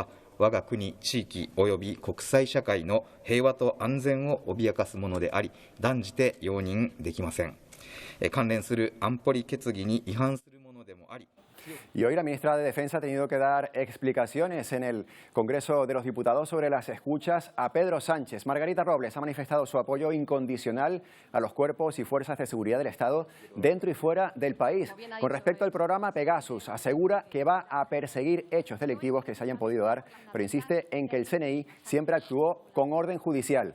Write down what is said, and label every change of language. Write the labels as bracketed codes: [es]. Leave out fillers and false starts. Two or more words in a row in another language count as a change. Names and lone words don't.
[ja] 我が国、地域及び国際社会の平和と安全を脅かすものであり、断じて容認できません。関連する安保理決議に違反するものでもあり。 [es] Y hoy la ministra de Defensa ha tenido que dar explicaciones en el Congreso de los Diputados sobre las escuchas a Pedro Sánchez. Margarita Robles ha manifestado su apoyo incondicional a los cuerpos y fuerzas de seguridad del Estado dentro y fuera del país. Con respecto al programa Pegasus, asegura que va a perseguir hechos delictivos que se hayan podido dar, pero insiste en que el CNI siempre actuó con orden judicial.